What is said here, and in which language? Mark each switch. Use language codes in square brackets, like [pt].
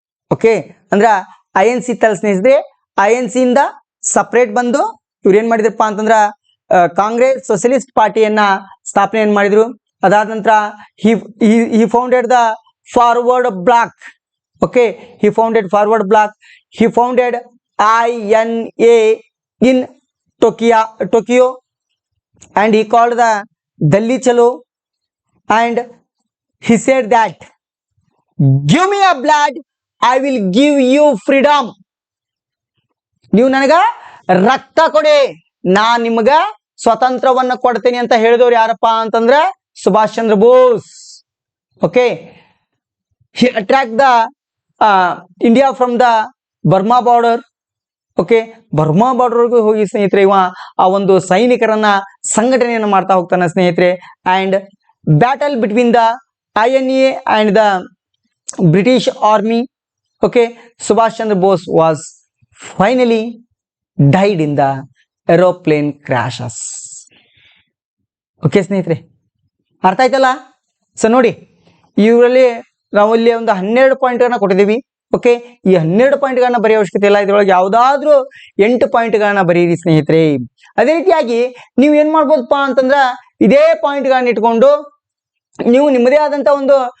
[kn] Okay, ಅಂದ್ರೆ INC ತಲ್ಸ್ನಿಸಿದ್ರೆ INC ಇಂದ separate ಬಂದು ಇವ್ರು ಏನ್ ಮಾಡಿದ್ರಪ್ಪ ಅಂತಂದ್ರ ಕಾಂಗ್ರೆಸ್ ಸೋಷಿಯಲಿಸ್ಟ್ ಪಾರ್ಟಿಯನ್ನ ಸ್ಥಾಪನೆ ಏನ್ ಮಾಡಿದ್ರು. ಅದಾದ ನಂತರ [en] he founded the forward bloc. Okay, he founded forward bloc. He founded INA in Tokyo, and he called the Delhi Chalo, and he said that give me a blood, I will give you freedom. [kn] ನೀವು ನನಗ ರಕ್ತ ಕೊಡಿ, ನಾನ್ ನಿಮಗ ಸ್ವತಂತ್ರವನ್ನ ಕೊಡ್ತೇನೆ ಅಂತ ಹೇಳಿದವ್ರು ಯಾರಪ್ಪ ಅಂತಂದ್ರೆ Subhash Chandra Bose. [en] Okay, he attacked the India from the Burma border. [kn] Okay, Burma ಬಾರ್ಡರ್ಗೂ ಹೋಗಿ ಸ್ನೇಹಿತರೆ ಇವ ಆ ಒಂದು ಸೈನಿಕರನ್ನ ಸಂಘಟನೆಯನ್ನು ಮಾಡ್ತಾ ಹೋಗ್ತಾನೆ ಸ್ನೇಹಿತರೆ. [en] And battle between the INA and the British army. Okay, Subhash Chandra Bose was finally died in the aeroplane crashes. [kn] Okay ಸ್ನೇಹಿತರೆ, ಅರ್ಥ ಆಯ್ತಲ್ಲ? ಸೊ ನೋಡಿ, ಇವರಲ್ಲಿ ನಾವು ಇಲ್ಲಿ ಒಂದು 12 ಪಾಯಿಂಟ್ಗಳನ್ನ ಕೊಟ್ಟಿದ್ದೀವಿ. ಓಕೆ, ಈ 12 ಪಾಯಿಂಟ್ಗಳನ್ನ ಬರೆಯೋ ಅವಶ್ಯಕತೆ ಇಲ್ಲ, ಇದ್ರೊಳಗೆ ಯಾವ್ದಾದ್ರು 8 ಪಾಯಿಂಟ್ಗಳನ್ನ ಬರೀರಿ ಸ್ನೇಹಿತರೆ. ಅದೇ ರೀತಿಯಾಗಿ ನೀವು ಏನ್ ಮಾಡ್ಬೋದಪ್ಪ ಅಂತಂದ್ರ, ಇದೇ ಪಾಯಿಂಟ್ಗಳನ್ನ ಇಟ್ಕೊಂಡು ನೀವು ನಿಮ್ಮದೇ ಆದಂತ ಒಂದು